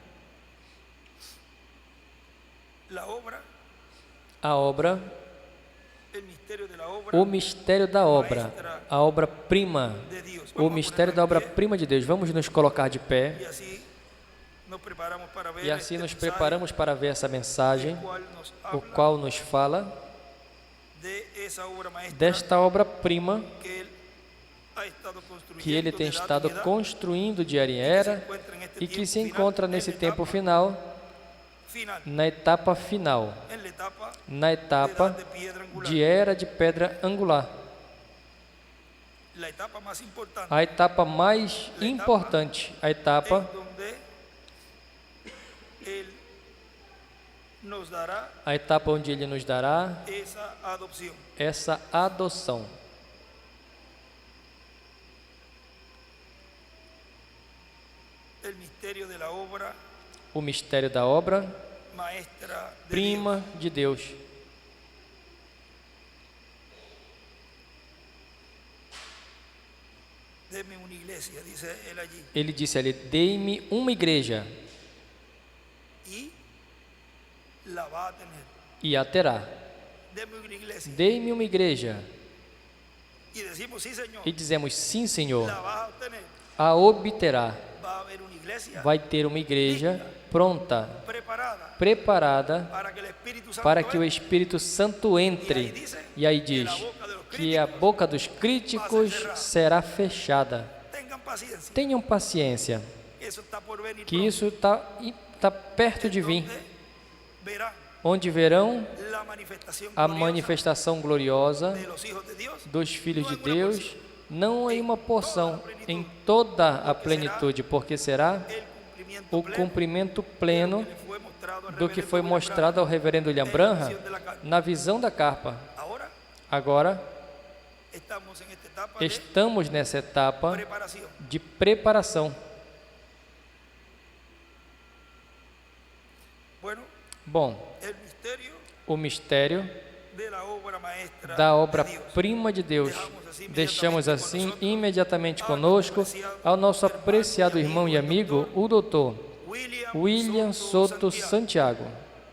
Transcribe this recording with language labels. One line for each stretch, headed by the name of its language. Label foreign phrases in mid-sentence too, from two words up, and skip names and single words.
Portuguese: A obra, o mistério da obra, a obra-prima, o mistério da obra-prima de Deus. Vamos nos colocar de pé. E assim nos preparamos para ver essa mensagem, o qual nos fala
Spanish: esa obra maestra
Portuguese: desta obra-prima
Spanish: que él ha estado construyendo
Portuguese: que ele tem
Spanish: desde la
Portuguese: estado
Spanish: antigüedad,
Portuguese: construindo de era em era e que se encontra nesse tempo final, na etapa final,
Spanish: en la etapa
Portuguese: na etapa
Spanish: de piedra angular.
Portuguese: de era de pedra angular.
Spanish: La etapa más importante
Portuguese: A etapa mais importante, a etapa
Spanish: en donde él nos dará
Portuguese: a etapa onde ele nos dará
Spanish: esa adopción.
Portuguese: essa adoção.
Spanish: El misterio de la obra
Portuguese: O mistério da obra
Spanish: maestra de
Portuguese: prima de Deus.
Spanish: Dios. Deme una iglesia, dice él allí,
Portuguese: Ele disse ali: dei-me uma igreja
Spanish: y la va a tener.
Portuguese: e a terá.
Spanish: Deme una iglesia.
Portuguese: Dei-me uma igreja
Spanish: Y decimos, sí, Señor,
Portuguese: e dizemos: sim, Senhor,
Spanish: la vas a obtener.
Portuguese: a obterá.
Spanish: Va a haber una iglesia
Portuguese: Vai ter uma igreja pronta, preparada
Spanish: para que el Espíritu Santo para que o entre.
Portuguese: Espírito Santo entre. E aí diz que a boca dos críticos será fechada.
Spanish: Tengan paciencia.
Portuguese: Tenham paciência,
Spanish: Eso está por venir que pronto.
Portuguese: isso está perto de vir,
Spanish: Donde verán
Portuguese: onde verão
Spanish: la manifestación
Portuguese: a
Spanish: gloriosa
Portuguese: manifestação gloriosa
Spanish: de los hijos de Dios.
Portuguese: dos filhos de
Spanish: No en una
Portuguese: Deus,
Spanish: porción,
Portuguese: não em uma porção, em toda a plenitude, porque será
Spanish: el cumplimiento
Portuguese: o
Spanish: pleno
Portuguese: cumprimento pleno
Spanish: que fue mostrado al
Portuguese: do que
Spanish: reverendo
Portuguese: foi
Spanish: William
Portuguese: mostrado ao reverendo William Branham
Spanish: Branham de la carne.
Portuguese: na visão da carpa.
Spanish: Ahora
Portuguese: Agora,
Spanish: estamos en esta etapa de
Portuguese: estamos nessa etapa
Spanish: preparación.
Portuguese: de preparação.
Spanish: Bueno,
Portuguese: Bom,
Spanish: el misterio
Portuguese: o mistério
Spanish: de la obra maestra
Portuguese: da
Spanish: de Dios.
Portuguese: obra-prima de Deus. Deixamos assim imediatamente conosco ao nosso apreciado irmão e amigo, o doutor William William Soto Santiago.